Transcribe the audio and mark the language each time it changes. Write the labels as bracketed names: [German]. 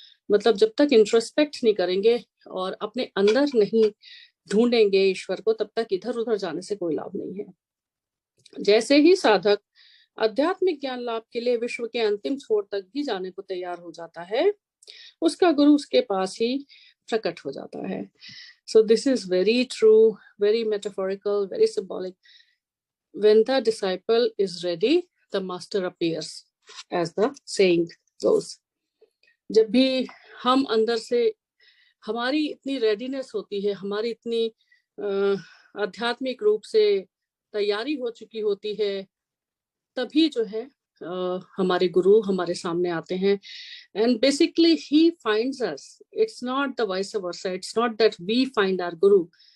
[Hindi] मतलब जब तक इंट्रोस्पेक्ट नहीं करेंगे और अपने अंदर नहीं ढूंढेंगे ईश्वर को, तब तक इधर उधर जाने से कोई लाभ नहीं है। जैसे ही साधक आध्यात्मिक ज्ञान लाभ के लिए विश्व के अंतिम छोर तक भी जाने को तैयार हो जाता है, उसका गुरु उसके पास ही प्रकट हो जाता है। [English] So this is very true, very metaphorical, very symbolic. When the disciple is ready, the master appears, as the saying goes. [Hindi] जब भी हम अंदर से, हमारी इतनी रेडीनेस होती है, हमारी इतनी आध्यात्मिक रूप से तैयारी हो चुकी होती है, तभी जो है हमारे गुरु हमारे सामने आते हैं। [English] And basically he finds us, it's not the vice versa, it's not that we find our guru.